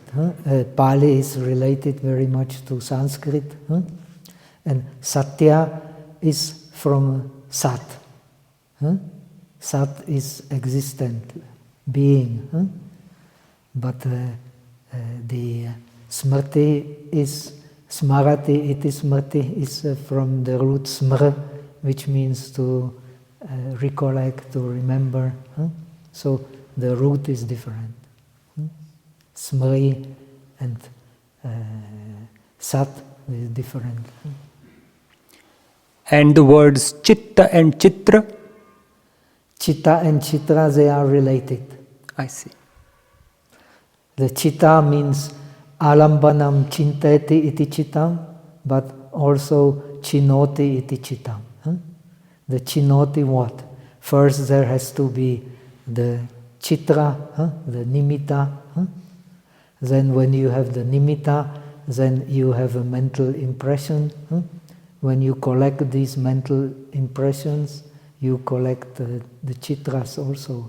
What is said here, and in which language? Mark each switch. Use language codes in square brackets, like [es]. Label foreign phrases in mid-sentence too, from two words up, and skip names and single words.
[en] Pali is related very much to Sanskrit. And satya is from sat. Sat is existent, being. But the smrti is [sa] smarati, iti smrti [en] is from the root smr, which means to recollect, to remember. So the root is different. Smri and sat is different. And the words chitta and chitra? Chitta and chitra, they are related. I see. The chitta means [sa] alambanam chinteti iti chittam, [en] but also [sa] chinoti iti chittam. [en] The chinoti what? First there has to be the chitra, the nimitta, Then when you have the nimitta, then you have a mental impression. When you collect these mental impressions, you collect the chitras also.